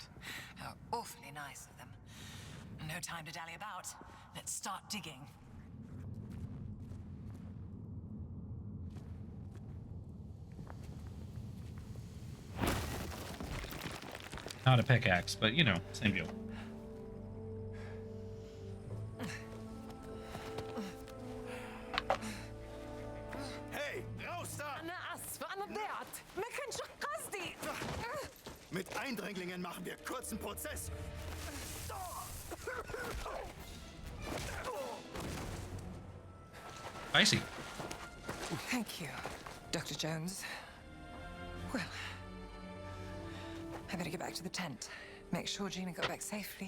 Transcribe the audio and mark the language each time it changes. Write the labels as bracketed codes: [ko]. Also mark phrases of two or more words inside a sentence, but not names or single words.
[en] How awfully nice of them. No time to dally about. Let's start digging. Not a pickaxe, but same deal. [de] Hey, raus da! [ar] أنا آسفة أنا ضيعت ما كانش قصدي. [de] Mit Eindringlingen machen wir kurzen Prozess. [en] Spicy. Thank you, Dr. Jones. Well, I better get back to the tent. Make sure Gina got back safely.